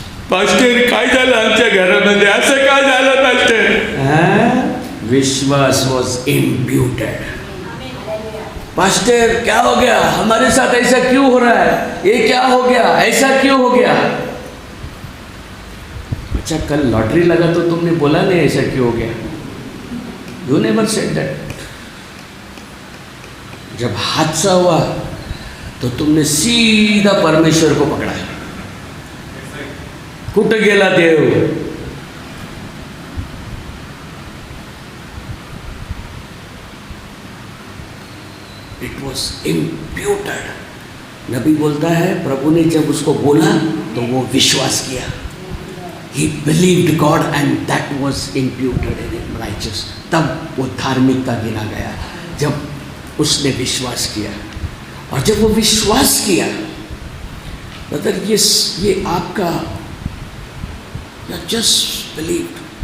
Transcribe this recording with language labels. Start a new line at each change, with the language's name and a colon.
Marathi: Pastor काय झालं आमच्या घरामध्ये, असं काय झालं pastor?
English: विश्वास was imputed.
Hindi: पास्टर क्या हो गया, हमारे साथ ऐसा क्यों हो रहा है, ये क्या हो गया, ऐसा क्यों हो गया? अच्छा, कल लॉटरी लगा तो तुमने बोला नहीं ऐसा क्यों हो गया?
English: You never said that.
Hindi: जब हादसा हुआ तो तुमने सीधा परमेश्वर को पकड़ा।
Marathi: कुठं गेला देव?
English: It was imputed.
Hindi: नबी बोलता है प्रभु ने जब उसको बोला तो वो विश्वास किया।
English: He believed God and that was imputed in him righteous.
Hindi: तब वो धार्मिकता गिना गया जब उसने विश्वास किया। और जब वो विश्वास किया, मतलब ये आपका
English: Just believed.